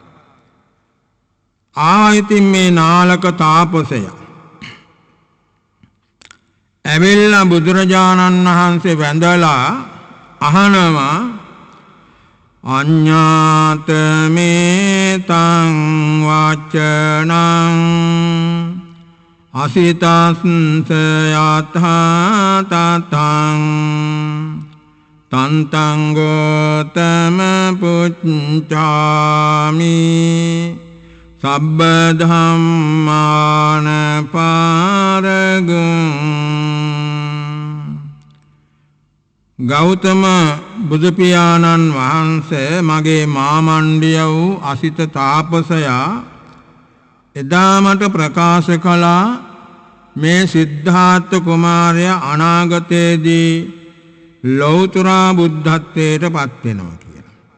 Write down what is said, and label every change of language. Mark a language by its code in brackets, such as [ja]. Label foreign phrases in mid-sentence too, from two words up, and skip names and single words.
[si] ආයිතින් මේ නාලක තාපසය ඇවිල්ලා බුදුරජාණන් වහන්සේ වැඳලා අහනවා [pi] අඤ්ඤාත මේ තං වචනං අසිතස්ස යථා තතං තන්තං ගෝතම පුච්ඡාමි සබ්බ ධම්මාන පාරගං. [si] ගෞතම බුදු පියාණන් වහන්සේ මගේ මාමණ්ඩිය වූ අසිත තාපසයා එදා මට ප්‍රකාශ කළා මේ සිද්ධාර්ථ කුමාරයා අනාගතයේදී ලෞතර බුද්ධත්වයට පත් වෙනවා කියලා.